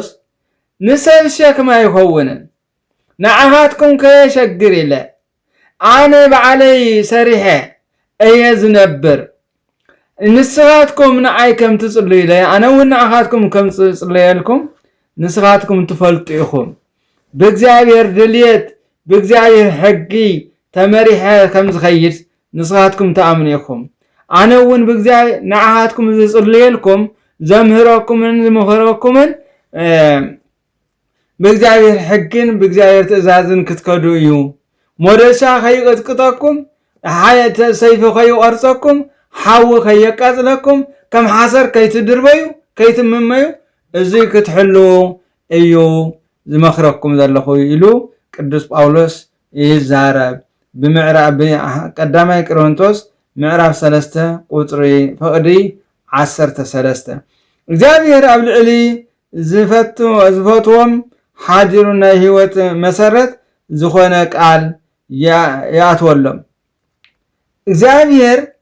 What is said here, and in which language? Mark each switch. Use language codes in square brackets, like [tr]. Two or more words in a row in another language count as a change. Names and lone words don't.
[ti] ንሰብ ሸክም ኣይኸውንን ንዓኻትኩም ከየሸግር ኢለ ኣነ ባዕለይ ሰሪሐ እየ ዝነብር ንስኻትኩም ንዓይ ከም ትጽልዩ ኢለ ኣነ እውን ንዓኻትኩም ከም ትጽልየልኩም ንስኻትኩም ትፈልጡ ኢኹም ብእግዚአብሔር ድልየት ብእግዚአብሔር ሕጊ ተመሪሐ ከም ዝኸይድ ንስኻትኩም ተኣምኑ ኢኹም ኣነ እውን ብእግዚአብሔር ንዓኻትኩም ዝጽልየልኩም ዘምህረኩምን ዝምኽረኩምን በእግዚአብሔር ሕግን በእግዚአብሔር ትእዛዝን ክትከዱ እዩ ሞደሻ ከይቅጥቅጠኩም ሰይፊ ከይቆርፀኩም ሓዊ ከየቃጽለኩም ከም ሓሰር ከይትድርበዩ ከይትምመዩ እዚ ክትሕሉ እዩ ዝመኽረኩም ዘለኹ ኢሉ ቅዱስ ጳውሎስ ይዛረብ ብምዕራብ ቀዳማይ ቆሮንቶስ ምዕራፍ 3 ቁጽሪ ፍቕዲ 13 እግዚአብሔር ኣብ ልዕሊ ዝፈትዎም ሓዲሩ ናይ ህይወት መሰረት ዝኾነ ቃል ያትወሎም እግዚአብሔር